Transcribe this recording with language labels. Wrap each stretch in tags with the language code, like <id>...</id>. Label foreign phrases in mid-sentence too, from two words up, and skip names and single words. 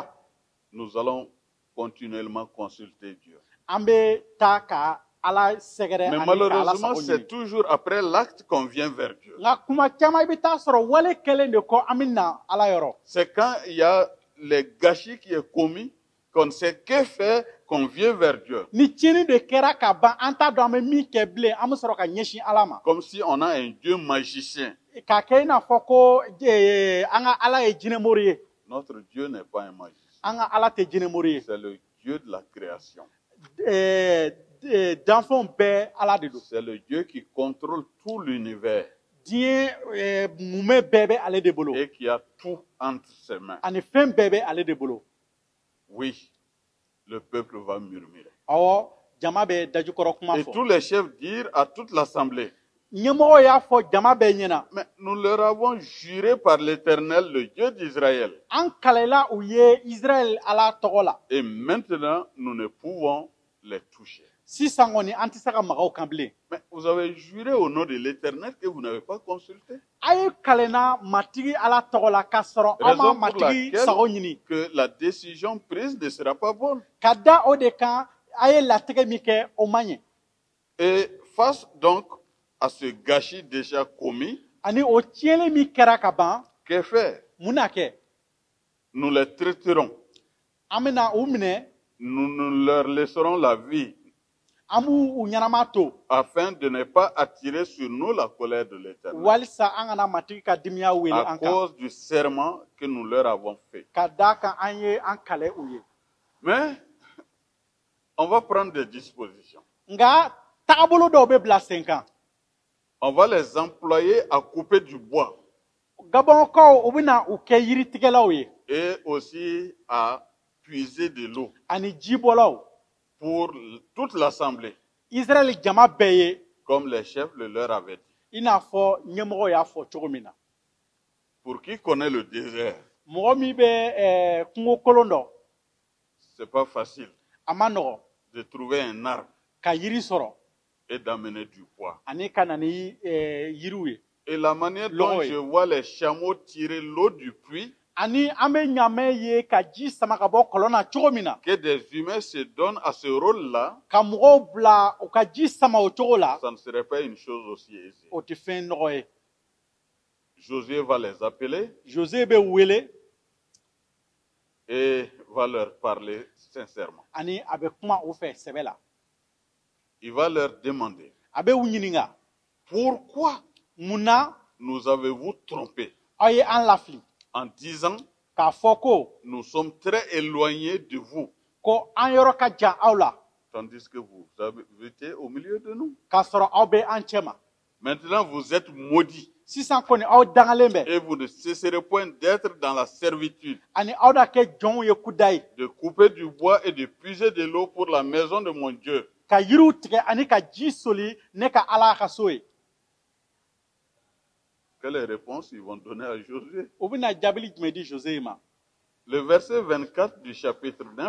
<fr>nous allons continuellement consulter Dieu.</fr> <bm>an bɛ taa ka Ala sɛgɛrɛ</bm> <fr>Mais</fr> <bm>ani ka Ala</bm> <fr>malheureusement,</fr> <bm>sago</bm> <fr>c'est</fr> <bm>ɲini.</bm> <fr>toujours après l'acte qu'on vient vers Dieu.</fr> <bm>Nka kuma caman i bɛ taa sɔrɔ wale kelen de kɔ an bɛ na Ala yɔrɔ.</bm> <fr>C'est quand il y a les gâchis qui est commis qu'on sait que faire, qu'on vient vers Dieu.</fr> <bm>Ni tieni de kera ka ban an t'a dɔn an bɛ min kɛ bilen an bɛ sɔrɔ ka ɲɛsin Ala ma.</bm> <fr>Comme si on a un Dieu magicien.</fr> <bm>K'a kɛ i n'a fɔ ko an ka Ala ye jinɛmori ye.</bm> <fr>Notre Dieu n'est pas un magicien.</fr> <bm>An ka Ala tɛ jinɛmori ye.</bm> <fr>C'est le Dieu de la création.</fr> <bm>Danfɛnw bɛɛ Ala de don.</bm> <fr>C'est le Dieu qui contrôle tout l'univers</fr> <bm>Diɲɛ mumɛ bɛɛ bɛ ale de bolo.</bm> <fr>et qui a tout entre ses mains.</fr> <bm>Ani fɛn bɛɛ bɛ ale de bolo.</bm> <fr>Oui, le peuple va murmurer.</fr> <bm>Awɔ, jama bɛ dajukɔrɔ kuma</bm> <fr>Et</fr> <bm>fɔ.</bm> <fr>tous les chefs dirent à toute l'assemblée,</fr> <bm>Ɲɛmɔgɔ y'a fɔ jama bɛɛ ɲɛna.</bm> <fr>mais nous leur avons juré par l'Éternel, le Dieu d'Israël.</fr> <bm>An kalela u ye Israël Ala tɔgɔ la.</bm> <fr>Et maintenant, nous ne pouvons les toucher.</fr> <bm>Sisan kɔni an tɛ se ka maga o kan bilen.</bm> <fr>Mais vous avez juré au nom de l'Éternel que vous n'avez pas consulté.</fr> <bm>A ye kalenna matigi Ala tɔgɔ la k'a sɔrɔ aw ma</bm> <fr>Raison pour</fr> <bm>matigi</bm> <fr>laquelle</fr> <bm>sago ɲini.</bm> <fr>que la décision prise ne sera pas bonne.</fr> <bm>Ka da o de kan a ye latigɛ min kɛ o man ɲɛ.</bm> <fr>Et face donc à ce gâchis déjà commis,</fr> <bm>Ani o tiɲɛni min kɛra ka ban,</bm> <fr>que faire?</fr> <bm>mun na kɛ?</bm> <fr>Nous les traiterons.</fr> <bm>An bɛna u minɛ,</bm> <fr>Nous leur laisserons la vie</fr> <bm>an b'u ɲɛnama to,</bm> <fr>afin de ne pas attirer sur nous la colère de l'Éternel</fr> <bm>walisa an kana matigi ka dimiya wele</bm> <fr>à</fr> <bm>an kan.</bm> <fr>cause du serment que nous leur avons fait.</fr> <bm>Ka da kan an ye an kale u ye.</bm> <fr>Mais on va prendre des dispositions.</fr> <bm>Nka taabolo dɔw bɛ bila sen kan.</bm> <fr>On va les employer à couper du bois</fr> <bm>Gabɔnkaw u bɛna u kɛ yiritigɛlaw ye</bm> <fr>et aussi à puiser de l'eau</fr> <bm>ani jibɔlaw.</bm> <fr>pour toute l'assemblée,</fr> <bm>Israël jama bɛɛ ye</bm> <fr>comme les chefs le leur avaient dit.</fr> <bm>i n'a fɔ ɲɛmɔgɔ y'a fɔ cogo min na.</bm> <fr>Pour qui connaît le désert,</fr> <bm>Mɔgɔ min bɛ kungo kolon dɔn,</bm> <fr>c'est pas facile</fr> <bm>a ma nɔgɔ</bm> <fr>de trouver un arbre</fr> <bm>ka yiri sɔrɔ</bm> <fr>et d'amener du bois.</fr> <bm>ani ka na ni yiriw ye.</bm> <fr>Et la manière dont L'eau. je vois les chameaux tirer l'eau du puits,</fr> <bm>Ani an bɛ ɲamɛ ye ka ji sama ka bɔ kɔlɔn na cogo min na,</bm> <fr>que des humains se donnent à ce rôle-là,</fr> <bm>ka mɔgɔw bila u ka ji sama o cogo la,</bm> <fr>ça ne serait pas une chose aussi aisée.</fr> <bm>o tɛ fɛn nɔgɔ ye.</bm> <fr>Josué va les appeler</fr> <bm>Jose bɛ wele</bm> <fr>et va leur parler sincèrement.</fr> <bm>ani a bɛ kuma u fɛ sɛbɛ la.</bm> <fr>Il va leur demander,</fr> <bm>A bɛ u ɲininka,</bm> <fr>pourquoi</fr> <bm>mun na</bm> <fr>nous avez-vous trompés</fr> <bm>aw ye an lafili</bm> <fr>en disant,</fr> <bm>k'a fɔ ko</bm> <fr>nous sommes très éloignés de vous,</fr> <bm>ko an yɔrɔ ka jan aw la</bm> <fr>tandis que vous habitez au milieu de nous.</fr> <bm>k'a sɔrɔ aw bɛ an cɛ ma.</bm> <fr>Maintenant, vous êtes maudits</fr> <bm>Sisan kɔni aw dangalen bɛ</bm> <fr>et vous ne cesserez point d'être dans la servitude,</fr> <bm>ani aw da kɛ jɔnw ye kuda ye</bm> <fr>de couper du bois et de puiser de l'eau pour la maison de mon Dieu.</fr> <bm>ka yiriw tigɛ ani ka ji soli ne ka Ala ka so ye.</bm> <fr>Quelle réponse ils vont donner à Josué?</fr> <bm>U bɛna jaabili jumɛn di Jose ma?</bm> <fr>Le verset 24 du chapitre 9</fr>